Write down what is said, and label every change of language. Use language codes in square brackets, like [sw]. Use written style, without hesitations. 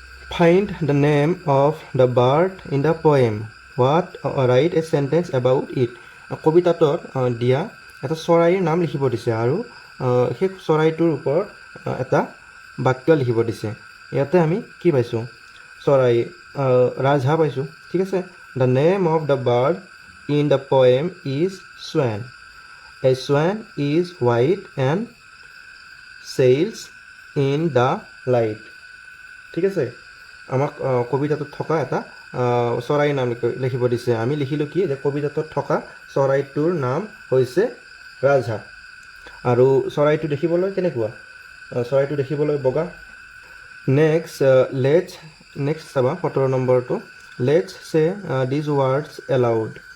[en] find the name of the bird in the poem write a sentence about it [as] কবিতাটোত দিয়া এটা চৰাইৰ নাম লিখিব দিছে আৰু সেই চৰাইটোৰ ওপৰত এটা বাক্য লিখিব দিছে ইয়াতে আমি কি পাইছোঁ চৰাই ৰাজহাঁহ পাইছোঁ ঠিক আছে [en] The name of the bird in the poem is swan. A swan is white and sails in the light. [as] ঠিক আছে আমাক কবিতাটোত থকা এটা চৰাইৰ নাম লিখিব দিছে আমি লিখিলোঁ কি যে কবিতাটোত থকা চৰাইটোৰ নাম হৈছে ৰাজহাঁহ আৰু চৰাইটো দেখিবলৈ কেনেকুৱা চৰাইটো দেখিবলৈ বগা নেক্সট চাবা 17 নম্বৰটো [en] let's say these words aloud